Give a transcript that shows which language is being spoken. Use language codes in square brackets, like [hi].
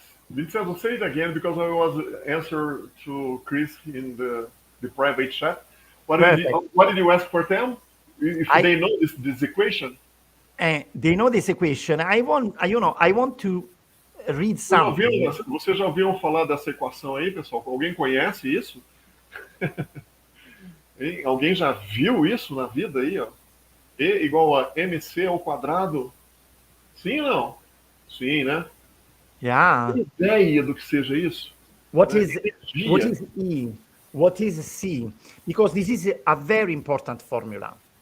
[en] Vincenzo, say it again because I was answer to Chris in the private chat. What did you ask for them? If they know this equation? They know this equation. I want to read something. [pt] Vocês já ouviram falar dessa equação aí, pessoal? Alguém conhece isso? Alguém já viu isso na vida aí, ó? E igual a mc ao quadrado? Sim ou não? Sim, né? [en] Yeah. [pt] Tem ideia do que seja isso? [en] What is E? What is C? Because this is a very important formula.